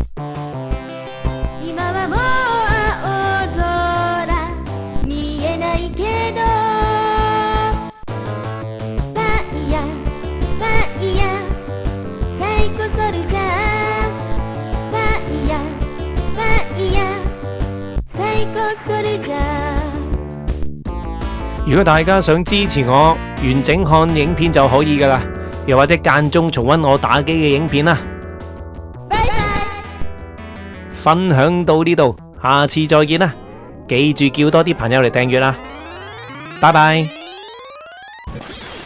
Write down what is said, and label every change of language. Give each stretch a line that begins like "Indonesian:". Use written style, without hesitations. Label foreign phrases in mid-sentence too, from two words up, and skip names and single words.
Japanese: 今はもう青空見えないけどファイヤーファイヤーサイコソルジャーファイヤーファイヤーサイコソルジャー。
Cantonese: 如果大家想支持我，完整看影片就可以噶啦，又或者間中重溫我打機嘅影片啦。拜拜。分享到呢度，下次再見啦！記住叫多啲朋友嚟訂閱啦，拜拜。